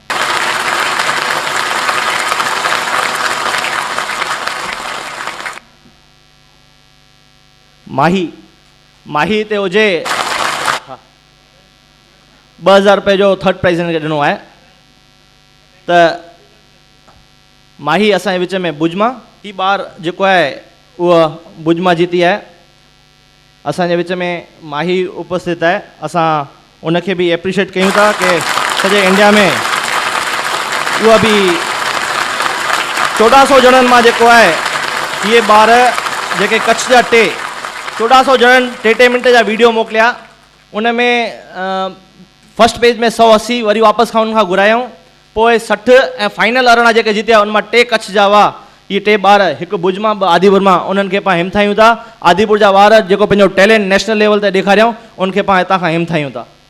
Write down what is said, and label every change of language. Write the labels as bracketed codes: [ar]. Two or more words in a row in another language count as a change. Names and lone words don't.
[sd] माही हिते हुजे। 2000 रुपए जो [en] third prize [sd] हिनखे ॾिनो आहे। त माही असांजे विच में भुजमा, ही ॿार जेको आहे उहा भुजमा जीती आहे। असांजे विच में माही उपस्थित आहे। असां उनखे बि एप्रिशिएट कयूं था कि सॼे इंडिया में उहा बि 1400 ॼणनि मां जेको आहे इहे ॿार जेके कच्छ जा 1400 ॼणनि 3 मिंट जा वीडियो मोकिलिया। उन में फर्स्ट पेज में 180, वरी वापसि खां उनखां घुरायूं, पोइ 60 ऐं फाइनल 18 जेके जीतिया उन मां 2 कच्छ जा हुआ। इहे 2 ॿार, हिकु भुज मां, 2 आदिपुर मां, उन्हनि खे पाण हिमथायूं था। आदिपुर जा ॿार जेको पंहिंजो [en] talent national level [sd] ते ॾेखारियऊं, उनखे पाण हितां खां हिमथायूं था।